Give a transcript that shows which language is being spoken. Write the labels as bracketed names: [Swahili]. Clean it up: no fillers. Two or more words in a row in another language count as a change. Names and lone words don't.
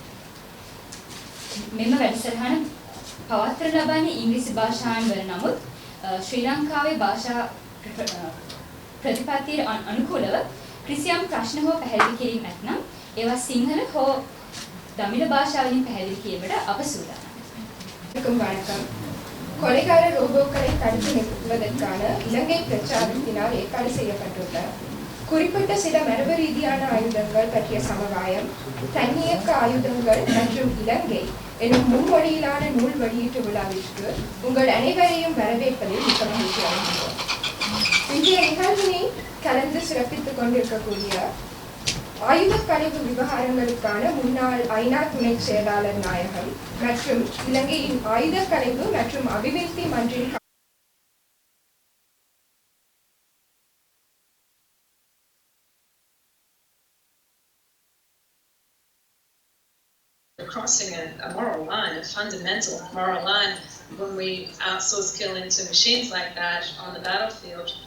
[Sinhala] මෙම වැඩසටහන පවත්වන ලබන්නේ ඉංග්‍රීසි භාෂාවෙන් වන නමුත් ශ්‍රී ලංකාවේ භාෂා ප්‍රතිපත්තියට අනුකූලව කිසියම් ප්‍රශ්න හෝ පැහැදිලි කිරීම නැත්නම් ඒවා සිංහල හෝ දමිළ භාෂාවලින් පැහැදිලி කිරීමට අප சூதாනම්. [Tamil] வணக்கம். கொலைகார ரோபோக்களை தடுத்து நிறுத்துவதற்கான இலங்கை பிரச்சாரத்தினால் ஏற்பாடு செய்யப்பட்டுள்ள குறிப்பிட்ட சில மரபு ரீதியான ஆயுதங்கள் பற்றிய சமவாயம், தன்னியக்க ஆயுதங்கள் மற்றும் இலங்கை எனும் மும்மொழியிலான நூல் வெளியீட்டு விழாவிற்கு உங்கள் அனைவரையும் வரவேற்பதில் மிக்க மகிழ்ச்சி அடைகின்றோம். இன்றைய நிகழ்வினை கலந்து சிறப்பித்துக் கொண்டிருக்கக்கூடிய ஆயுத கழிவு விவகாரங்களுக்கான முன்னாள் ஐநா துணை செயலாளர் நாயகம் மற்றும் இலங்கையின் ஆயுத கழிவு மற்றும் அபிவிருத்தி மன்றின் [English] crossing a moral line, a fundamental moral line, when we outsource killing to machines like that on the battlefield.